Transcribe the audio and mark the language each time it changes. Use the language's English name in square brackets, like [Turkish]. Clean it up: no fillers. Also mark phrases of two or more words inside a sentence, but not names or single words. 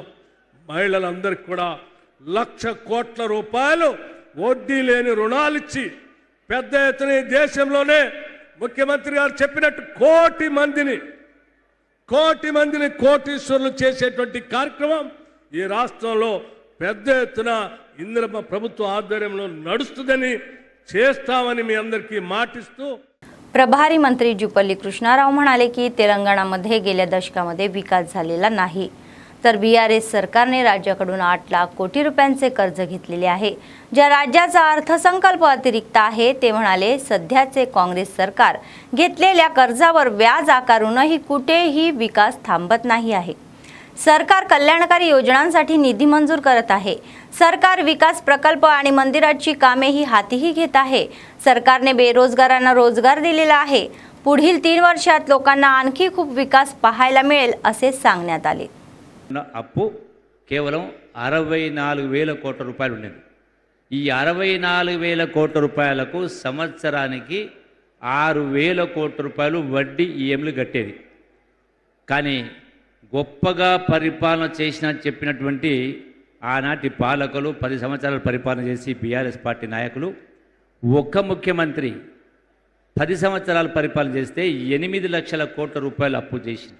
[Telugu] మహిళలందరికీ కూడా 1,00,000 కోట్ల రూపాయలు వడ్డీ లేని రుణాలు ఇచ్చి పెద్ద ఎత్తున దేశంలోనే ముఖ్యమంత్రి గారు చెప్పినట్టు కోటి మందిని కోటీశ్వరులు చేసేటువంటి కార్యక్రమం ఈ రాష్ట్రంలో పెద్ద ఎత్తున ఇందిరమ్మ ప్రభుత్వ ఆధ్వర్యంలో नडुस्तुदनी చేస్తామని మీ అందరికీ మాటిస్తూ [Marathi] प्रभारी मंत्री जुपल्ली कृष्णाराव म्हणाले की तेलंगणामध्ये गेल्या दशकामध्ये विकास झालेला नाही, तर बीआरएस सरकारने राज्याकडून 8 लाख कोटी रुपयांचे कर्ज घेतलेले आहे, ज्या राज्याचा अर्थसंकल्प अतिरिक्त आहे. ते म्हणाले सध्याचे काँग्रेस सरकार घेतलेल्या कर्जावर व्याज आकारूनही कुठेही विकास थांबत नाही आहे. सरकार कल्याणकारी योजनांसाठी निधी मंजूर करत आहे. सरकार विकास प्रकल्प आणि मंदिराची कामेही हातीही घेत आहे. सरकारने बेरोजगारांना रोजगार दिलेला आहे. पुढील 3 वर्षात लोकांना आणखी खूप विकास पाहायला मिळेल असे सांगण्यात आले. [Telugu] ఉన్న అప్పు కేవలం 64,000 కోట్ల రూపాయలు ఉండేది. ఈ 64,000 కోట్ల రూపాయలకు సంవత్సరానికి 6,000 కోట్ల రూపాయలు వడ్డీ ఈఎంలు కట్టేది. కానీ గొప్పగా పరిపాలన చేసిన చెప్పినటువంటి ఆనాటి పాలకులు 10 సంవత్సరాలు పరిపాలన చేసి బీఆర్ఎస్ పార్టీ నాయకులు ఒక్క ముఖ్యమంత్రి 10 సంవత్సరాలు పరిపాలన చేస్తే 8 లక్షల కోట్ల రూపాయలు అప్పు చేసింది.